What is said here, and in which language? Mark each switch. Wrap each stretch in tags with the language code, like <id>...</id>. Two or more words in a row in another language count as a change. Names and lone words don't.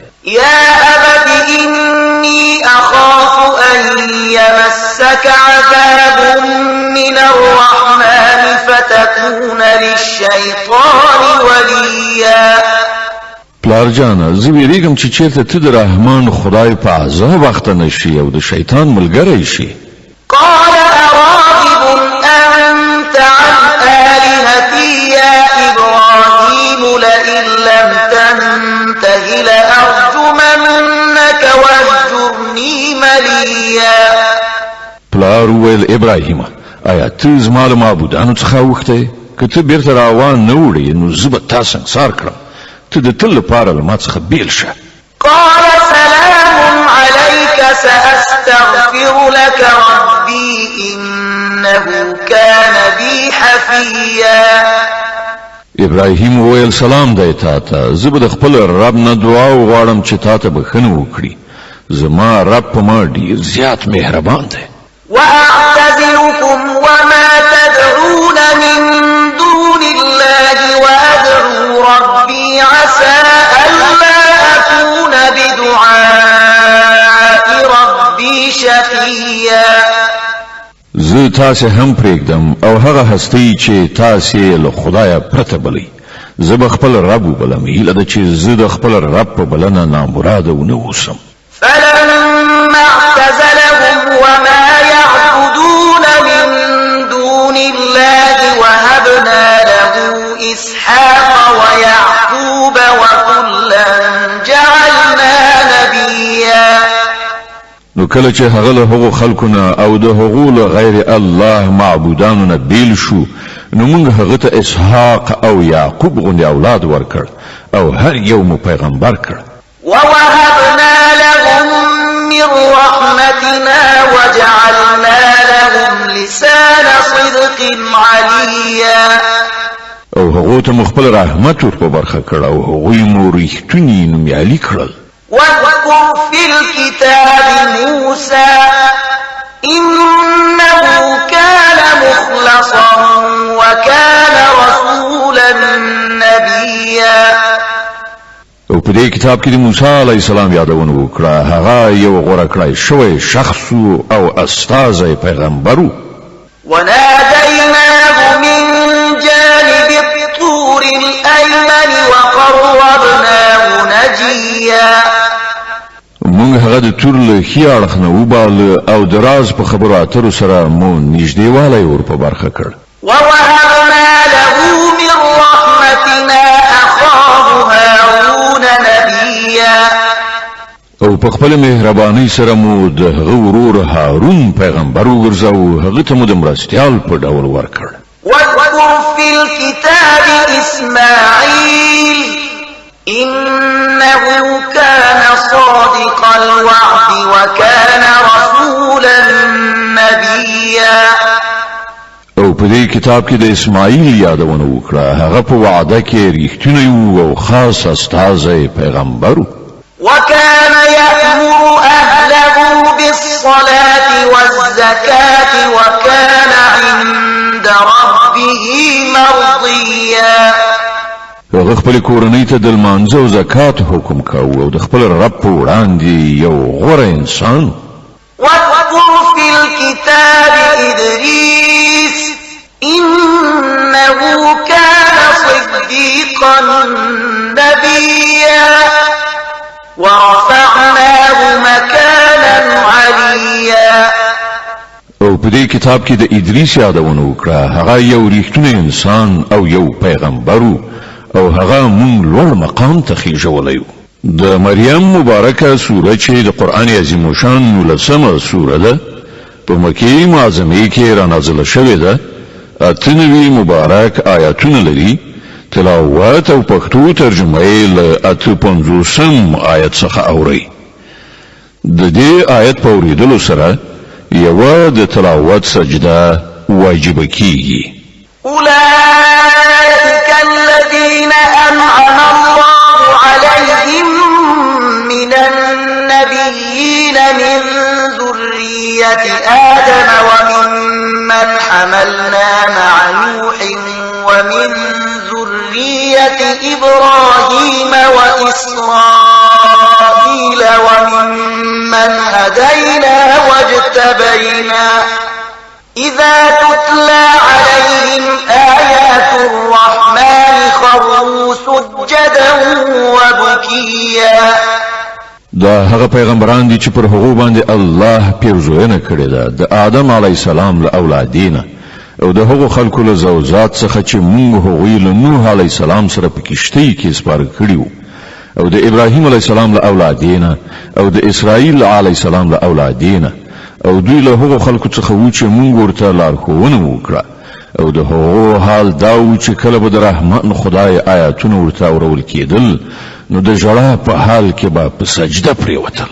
<ar>يا أبت إني أخاف أن يمسك عذاب من الرحمن فتكون للشيطان وليا.</ar> <ps>پلار جانه زه ویریږم چې چیرته ته د رحمان خدای په عذاب اخته نشي او د شیطان ملګری شي.</ps> <ar>قال أراغب أنت عن آلهتي يا إبراهيم لئن لم تنته لأرجمنك واهجرني مليا.</ar> <ps>پلار ویل ابراهیم آیا ته زما له معبودانو څخه اوښتی؟ که ته بیرته راوان نه وړې نو زه به تا سنګسار کړم. ته د تل لپاره له ما څخه بیل شه.</ps> <ar>قال سلام عليك سأستغفر لك ربي إنه كان بي حفيا.</ar> <ps>ابراهیم ویل سلام دی تا ته، زه به د خپل رب نه دعا وغواړم چې تا ته بخښنه وکړي. زما رب په ما ډیر زیات مهربان دی.</ps> <ar>وأعتزلكم وما تدعون من دون الله وأدعو ربي عسى ألا أكون بدعاء ربي شقيا.</ar> <ps>زه تاسې هم پرېږدم او هغه هستی چې تاسې له خدایه پرته بلئ. زه به خپل رب وبلم، هیله ده چې زه د خپل رب په بلنه نامراده ونه اوسم.</ps> <ar>فلما اعتزلهم وما يعبدون من دون الله وهبنا له إسحاق ويعقوب وكلا جعلنا نبيا.</ar> <ps>نو کله چې هغه له هغو خلکونه او د هغو له</ps> <ar>غیر الله</ar> <ps>معبودانو نه بیل شو، نو موږ هغه ته اسحاق او یعقوب غوندې اولاد ورکړ او هر یو مو پیغمبر کړ.</ps> <ar>ووهبنا لهم من رحمتنا وجعلنا لهم لسان صدق عليا.</ar> <ps>او هغو ته مو خپل رحمت ور په برخه کړ او هغوی مو ریښتوني نومیالي کړل.</ps> <ar>واذكر في الكتاب موسى إنه كان مخلصا وكان رسولا نبيا.</ar> <ps>او په دې کتاب کې د موسی</ps> <ar>علی السلام</ar> <ps>یادونه وکړه. هغه یو غوړه کړی شوی شخص او استازی پیغمبر و.</ps> <ar>وناديناه من جانب الطور الأيمن وقربناه نجيا.</ar> <ps>موږ هغه د تور له ښي اړخ نه وباله او د راز په خبرو اترو سره مو نږدېوالی ور په برخه کړ.</ps> <ar>ووهبنا له من رحمتنا أخاه هارون نبيا.</ar> <ps>او په خپل مهرباني سره مو د هغه ورور هارون پیغمبر وګرځاو، هغه ته مو د مرستیال په ډول ورکړ.</ps> <ar>واذكر في الكتاب إسماعيل إنه كان صادق الوعد وكان رسولا نبيا.</ar> <ps>او په دې کتاب کې د اسماعیل یادونه وکړه. هغه په وعده کې ریښتونی او خاص استازی پیغمبر و.</ps> <ar>وكان يأمر أهله بالصلاة والزكاة وكان عند ربه مرضيا.</ar> <ps>هغه خپل کورنۍ ته د لمانځه او زکات حکم کاوه او د خپل رب په وړاندې یو غوره انسان.</ps> <ar>واذكر في الكتاب إدريس إنه كان صديقا نبيا ورفعناه مكانا عليا.</ar> <ps>او په دې کتاب کې د ادریس یادونه وکړه. هغه یو ریښتونی انسان او یو پیغمبر او هغه مونږ لوړ مقام ته خېژولی و. د مریم مبارکه سوره چې د قرآن عظیم شان 19مه سوره ده، په مکې معظمې کې را نازله شوې ده. 98 مبارک آیاتونه لري. تلاوت او پښتو ترجمه یې له 55 آیت څخه اوري. د دې آیت په اورېدلو سره یوه د تلاوت سجده واجب کیږي.</ps> <ar>أولئك الذين أنعم الله عليهم من النبيين من ذرية آدم وممن حملنا مع نوح ومن ذرية إبراهيم وإسرائيل وممن هدينا واجتبينا إذا تتلى عليهم آيات الرحمن خروا سجدا وبكيا.</ar> <ps>دا هغه پیغمبران دي چې پر هغو باندې الله پیرزوینه کړې ده د آدم</ps> <ar>علی السلام</ar> <ps>له اولادینه او د هغو خلکو له زوجات څخه چې موږ هغوی له نوح</ps> <ar>علی السلام</ar> <ps>سره په کشتۍ کې سپاره کړي او د ابراهیم</ps> <ar>علی السلام</ar> <ps>له اولادینه او د اسرائیل</ps> <ar>علی السلام</ar> <ps>له اولادینه او دوی له هغو خلکو څخه و چې موږ ورته لارښوونه وکړه او د هغو حال دا و چې کله به د رحمان خدای آیاتونه ورته اورول کېدل نو د ژړا په حال کې به په سجده پرېوتل.</ps>